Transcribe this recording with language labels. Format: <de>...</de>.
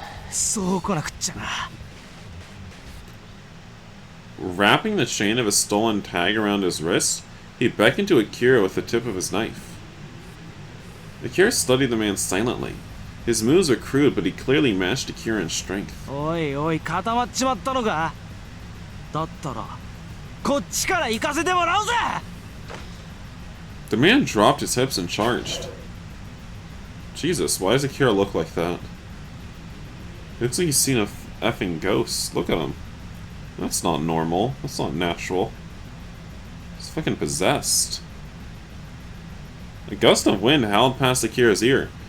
<ja>そう来なくっちゃな。</ja> <en>Wrapping the chain of his stolen tag around his wrist, he beckoned to Akira with the tip of his knife. Akira studied the man silently. His moves were crude, but he clearly matched Akira in strength.</en> <ja>おいおい、固まっちまったのか？だったら、こっちから行かせてもらうぜ！</ja> <en>The man dropped his hips and charged. Jesus, why does Akira look like that? It looks like he's seen a effing ghost. Look at him. That's not normal. That's not natural. He's fucking possessed. A gust of wind howled past Akira's ear.</en>